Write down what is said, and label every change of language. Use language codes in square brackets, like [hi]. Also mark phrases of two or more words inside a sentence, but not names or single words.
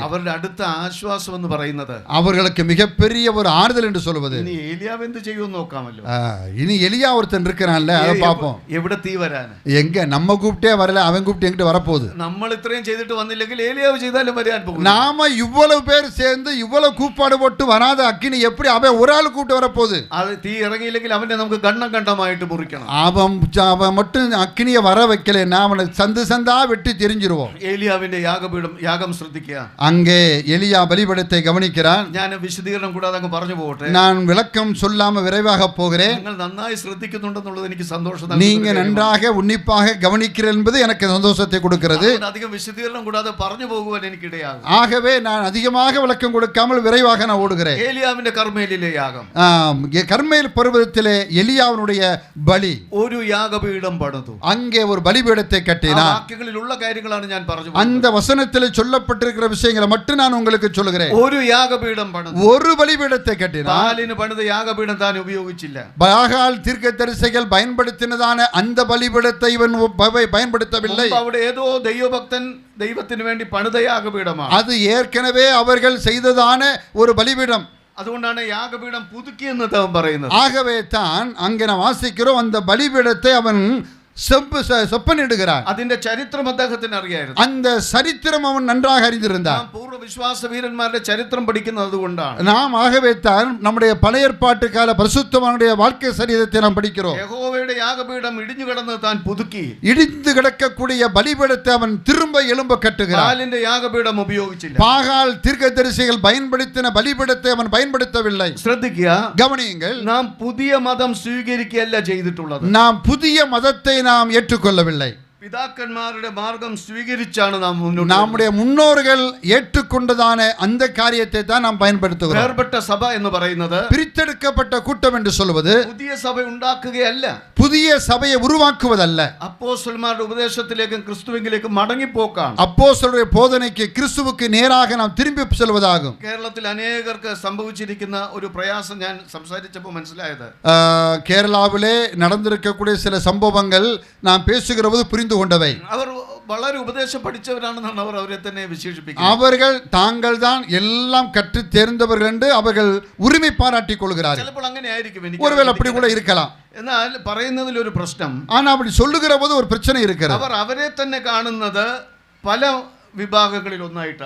[ml] അവരുടെ അടുത്ത ആശ്വാസം എന്ന് പറയുന്നത്, [ta] அவர்களுக்கு மிகப்பெரிய ஒரு ஆறுதல் என்று சொல்வது, [ml] ഇനി ഏലിയാവ് എന്ത് ചെയ്യുമെന്ന് നോക്കാമല്ലോ. [ta] இனி எலியா ஒருத்தன் இருக்கிறான்ல, அதை பார்ப்போம். [ml] എവിടെ തീ വരാൻ? [ta] எங்க நம்ம கூப்பிட்டே வரல, அவன் கூப்பிட்டு எங்கிட்ட வரப்போகுது. [ml] നമ്മൾ ഇത്രയും ചെയ്തിട്ട് വന്നില്ലെങ്കിൽ ഏലിയാവ് ചെയ്താലും വരാൻ പോകും. [ta] நாம இவ்வளவு பேர் சேர்ந்து இவ்வளவு கூப்பாடு போட்டு வராத அக்கினி எப்படி அவன் ஒரு ஆள் கூப்பிட்டு வரப்போகுது? [ml] അത് തീ ഇറങ്ങിയില്ലെങ്കിൽ അവനെ നമുക്ക് കണ്ണം കണ്ടമായിട്ട് മുറിക്കണം. [ta] அவன் மட்டும் அக்கினியை வர வைக்கலைன்னா அவனை சந்து சந்தா வெட்டி தெரிஞ்சிருவோம். [ml] ഏലിയാവിന്റെ യാഗം ശ്രദ്ധിക്കുക. [ta] அங்கே எலியா பலிபீடத்தை கவனிக்கிறான். [ml] ഞാൻ വിശദീകരണം കൂടാതെ അങ്ങ് പറഞ്ഞു പോകട്ടെ. [ta] நான் விளக்கம் சொல்லாம விரைவாக போகிறேன். [ml] നിങ്ങൾ നന്നായി ശ്രദ്ധിക്കുന്നുണ്ടെന്നുള്ളത് എനിക്ക് സന്തോഷം. [ta] நீங்க நன்றாக உன்னிப்பாக கவனிக்கிறீர்கள் என்பது எனக்கு சந்தோஷத்தை கொடுக்கிறது. [ml] അധികം വിശദീകരണം കൂടാതെ പറഞ്ഞു പോകുവാൻ എനിക്കിടയാകും. [ta] ஆகவே நான் அதிகமாக விளக்கம் கொடுக்காமல் விரைவாக நான் ஓடுகிறேன். [ml] ഏലിയാവിന്റെ കർമ്മേലിലെ യാഗം, [ta] கர்மேல் பர்வதத்திலே எலியாவினுடைய பலி, [ml] ഒരു യാഗപീഠം പണിതു. [ta] அங்கே ஒரு பலிபீடத்தை கட்டினார். [ml] വാക്യങ്ങളിലുള്ള കാര്യങ്ങളാണ് ഞാൻ പറഞ്ഞു. [ta] அந்த வசனத்தில் சொல்லப்பட்டிருக்கிற விஷயங்களை மட்டும் நான் உங்களுக்கு சொல்லுகிறேன். [ml] ഒരു യാഗപീഠം പണിതു, [ta] ஒரு பலிபீடத்தை கட்டினார். [ml] ബാലിന് പണിത യാഗപീഠം താൻ ഉപയോഗിച്ചില്ല. [ta] பாகால் தீர்க்கதரிசிகள் பயன்படுத்தினதான அந்த பலிபீடத்தை இவன் பயன்படுத்தவில்லை. [ml] അവിടെ ഏതോ ദൈവഭക്തൻ ദൈവത്തിന് വേണ്ടി പണിത യാഗപീഠമാണ്. [ta] அது ஏற்கனவே அவர்கள் செய்ததான ஒரு பலிபீடம். [ml] അതുകൊണ്ടാണ് യാഗപീഠം പുതുക്കിയെന്ന് പറയുന്നത്. [ta] ஆகவே தான் அங்கே நாம் வாசிக்கிறோம், அந்த பலிபீடத்தை அவன் செப்பனிடுகிறான். [ml] അതിന്റെ ചരിത്രം അദ്ദേഹത്തിന് അറിയായിരുന്നു. [ta] அந்த சரித்திரம் அவன் நன்றாக அறிந்திருந்தான். [ml] പൂർവ്വ വിശ്വാസ വീരന്മാരുടെ ചരിത്രം പഠിക്കുന്നത് അതുകൊണ്ടാണ്. [ta] நாம் ஆகவே தான் நம்முடைய பழைய ஏற்பாட்டு கால பரிசுத்தவானுடைய வாழ்க்கை சரித்திரத்தை நாம் படிக்கிறோம். [ml] യഹോവയുടെ യാഗപീഠം ഇടിഞ്ഞു കിടന്ന് താൻ പുതുക്കി, [ta] இடிந்து கிடக்கக்கூடிய பலிபீடத்தை அவன் திரும்ப எழும்ப கட்டுகிறான். [ml] ബാലിന്റെ യാഗപീഠം ഉപയോഗിച്ചില്ല. [ta] பாகால் தீர்க்கதரிசிகள் பயன்படுத்தின பலிபீடத்தை அவன் பயன்படுத்தவில்லை. [ml] ശ്രദ്ധിക്കുക, [ta] கவனியுங்கள். [ml] നാം പുതിയ മതം സ്വീകരിക്കുകയല്ല ചെയ്തിട്ടുള്ളത്. [ta] நாம் புதிய மதத்தை நாம் ஏற்றுக்கொள்ளவில்லை. [ml] പിതാക്കന്മാരുടെ മാർഗം സ്വീകരിച്ചാണ് നാം മുന്നോട്ട് [ta] நம்முடைய முன்னோர்கள் ஏற்றுக்கொண்டதான அந்த காரியத்தை தான் நாம் பயன்படுத்துகிறோம். [ml] വേർപെട്ട സഭ എന്ന് പറയുന്നത് [ta] பிரித்தெடுக்கப்பட்ட கூட்டம் என்று சொல்வது [ml] പുതിയ സഭ ഉണ്ടാക്കുകയല്ല, [ta] புதிய சபையை உருவாக்குவதல்ல, [ml] അപ്പോസ്തലന്മാരുടെ ഉപദേശത്തിലേക്കും ക്രിസ്തുവിലേക്കും മടങ്ങിപ്പോക്കാണ്. [ta] அப்போஸ்தலருடைய போதனைக்கு கிறிஸ்துவுக்கு நேராக நாம் திரும்பி செல்வதாகும். [ml] കേരളത്തിൽ അനേകർക്ക് സംഭവിച്ചിരിക്കുന്ന ഒരു പ്രയാസം ഞാൻ സംസാരിച്ചപ്പോൾ മനസ്സിലായത്, [ta] கேரளாவிலே நடந்திருக்கக்கூடிய சில சம்பவங்கள் நாம் பேசுகிற போது புரிந்து கொண்டவை. [ml] അവർ വളരെ ഉപദേശം പഠിച്ചവരാണെന്നാണ് അവർ അവരെ തന്നെ വിശേഷിപ്പിക്കുന്നത്. [ta] அவர்கள் தாங்கள் தான் எல்லாம் கற்று தேர்ந்தவர்கள் என்று அவர்கள் உரிமை பாராட்டிக் கொள்கிறார்கள். [ml] ചിലപ്പോൾ അങ്ങനെ ആയിരിക്കും, [ta] ஒருவேளை அப்படி கூட இருக்கலாம். [ml] എന്നാൽ പറയുന്നതിൽ ഒരു പ്രശ്നം, [ta] ஆனா அப்படி சொல்லுகிற போது ஒரு பிரச்சனை இருக்கிறது. [ml] അവർ അവരെ തന്നെ കാണുന്നത് പല വിഭാഗങ്ങളിൽ ഒന്നായിട്ടാണ്.